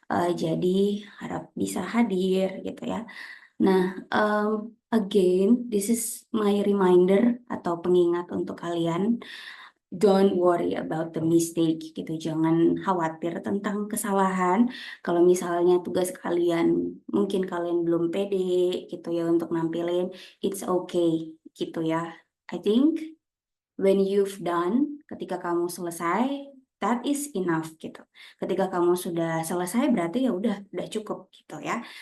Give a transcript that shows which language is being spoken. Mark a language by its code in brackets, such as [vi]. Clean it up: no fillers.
[id] Jadi harap bisa hadir gitu ya. Nah, [en] again, this is my reminder [id] atau pengingat untuk kalian. [en] Don't worry about the mistake gitu. [id] Jangan khawatir tentang kesalahan. Kalau misalnya tugas kalian, mungkin kalian belum pede gitu ya untuk nampilin, [en] it's okay [id] gitu ya. [en] I think when you've done, [id] ketika kamu selesai, [en] that is enough gitu. [id] Ketika kamu sudah selesai berarti ya udah cukup gitu ya.